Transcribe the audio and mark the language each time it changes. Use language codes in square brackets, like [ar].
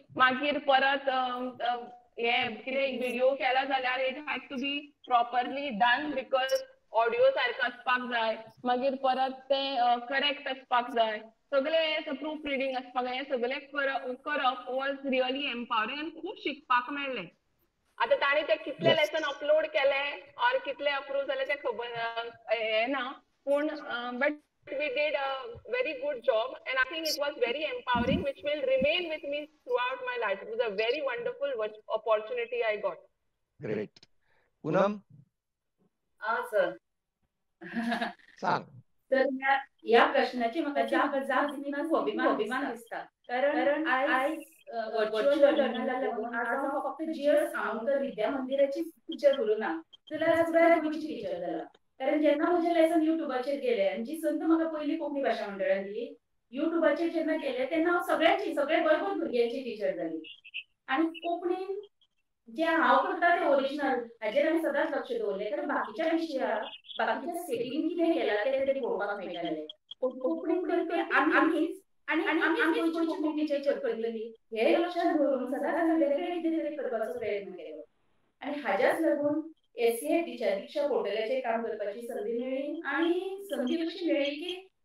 [gom] मागीर परत हे कितें व्हिडिओ केला जाल्यार [en] it has to be properly done because [gom] audio सारको आसपाक जाय. मागीर परत तें करेक्ट आसपाक जाय. सगळें प्रूफ रिडींग आसपाक जाय. हें सगळें करप [en] was really empowering [gom] आनी खूब शिकपाक मेळ्ळें. आतां ताणें ते कितले लेसन अपलोड केले ऑर कितले अप्रूव जाले तें खबर हें ना पूण [en] But we did a very good job and I think it was very empowering, which will remain with me throughout my life. It was a very wonderful opportunity I got. Great. Poonam? sir. [gom] सांग. तर या प्रश्नाची म्हाका जाप दितना खूब अभिमान दिसता कारण आयज वर्च्युअल लर्निंगाक लागून आज हांव फक्त GS आमोणकर विद्या मंदिराची टिचर उरूं ना जाल्यार पुराय गोंयची टिचर जाला. कारण जेन्ना म्हजे लेसन युट्यूबाचेर गेले आनी जी संद म्हाका पयली कोंकणी भाशा मंडळान दिली युट्यूबाचेर जेन्ना गेले तेन्ना हांव सगळे बरोबर भुरग्यांची टिचर जाली. आनी कोंकणीन जे हांव करता ते ओरिजिनल हाजेर हांवें सदांच लक्ष दवरलें कारण बाकीच्या विशयाक बाकीच्या स्टेटीन कितें केलां तें तरी पळोवपाक मेळटालें पूण कोंकणीन करपी आमीच आनी आमीच गोंयच्या कोंकणीचेर करतलीं हें लक्षांत दवरून सदांच हांवें वेगळें कितें तरी करपाचो प्रयत्न केलो आनी हाज्याच लागून SCI दिशा पोर्टलाचेर काम करपाची संदी मेळ्ळी आनी संदी कशी मेळ्ळी की